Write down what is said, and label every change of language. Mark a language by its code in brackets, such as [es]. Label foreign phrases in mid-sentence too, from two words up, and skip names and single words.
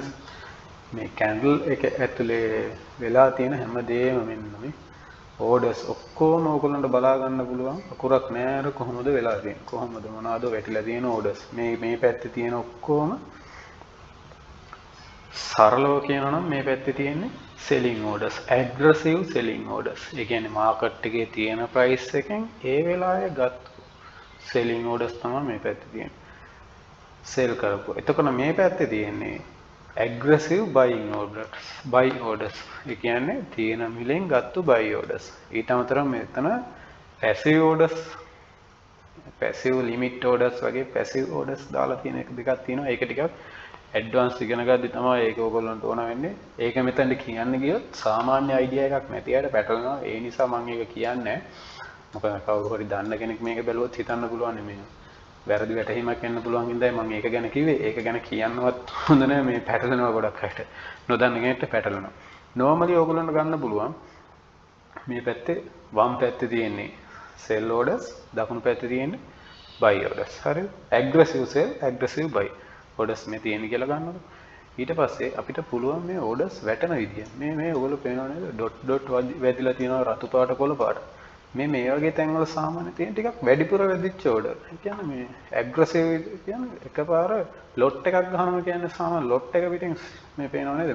[si] මේ කැන්ඩල් එක ඇතුලේ වෙලා තියෙන හැමදේම මෙන්න මේ ඕඩර්ස් ඔක්කොම ඕගොල්ලන්ට බලා ගන්න පුළුවන්. අකුරක් නෑ අර කොහොමද වෙලා තියෙන්නේ, කොහොමද මොනවාද වැටිලා තියෙන ඕඩර්ස්. මේ පැත්තේ තියෙන ඔක්කොම සරලව කියනවා නම් මේ පැත්තේ තියෙන්නේ [en] selling orders, aggressive selling orders. [si] ඒ කියන්නේ මාකට් එකේ තියෙන price එකෙන් ඒ වෙලාවේ ගත්ත [en] selling orders [si] තමයි මේ පැත්තේ තියෙන්නේ. sell කරපුවා. එතකොට මේ පැත්තේ තියෙන්නේ [en] aggressive buying orders. [si] ඒ කියන්නේ තියෙන මිලෙන් ගත්තු [en] buy orders. [si] ඊට අමතරව මෙතන [en] passive orders, passive limit orders [si] වගේ [en] passive orders [si] දාලා තියෙන එක දෙකක් තියෙනවා. ඒක ටිකක් ඇඩ්වාන්ස් ඉගෙන ගද්දි තමයි ඒක ඕගොල්ලන්ට ඕන වෙන්නේ. ඒක මෙතනට කියන්න ගියොත් සාමාන්‍ය අයිඩියා එකක් නැති අයට පැටලෙනවා. ඒ නිසා මම ඒක කියන්නේ. මොකද කවුරු හරි දන්න කෙනෙක් මේක බැලුවොත් හිතන්න පුළුවන් මේ වැරදි වැටහීමක් එන්න පුළුවන් හින්දායි මම ඒක ගැන කිව්වේ. ඒක ගැන කියන්නවත් හොඳ නැහැ. මේ පැටලෙනවා ගොඩක් අයට. නොදන්න කෙනෙක්ට පැටලෙනවා. normally ඕගොල්ලන්ට ගන්න පුළුවන් මේ පැත්තේ වම් පැත්තේ තියෙන්නේ [en] sell orders, [si] දකුණු පැත්තේ තියෙන්නේ [en] buy orders. [si] හරිද? [en] aggressive sell, aggressive buy orders [si] මේ තියෙන්නේ කියලා ගන්නකොට ඊට පස්සේ අපිට පුළුවන් මේ orders වැටෙන විදිය. මේ ඔයගොල්ලෝ පේනව නේද? ඩොට් වැදිලා තියෙනවා රතු පාට කොළ පාට. මේ වගේ තැන්වල සාමාන්‍ය තියෙන ටිකක් වැඩිපුර වැදිච්ච ඕඩර්. ඒ කියන්නේ මේ ඇග්‍රෙසිව් කියන්නේ එකපාර ලොට් එකක් ගන්නවා කියන්නේ සාමාන්‍ය ලොට් එක පිටින් මේ පේනව නේද?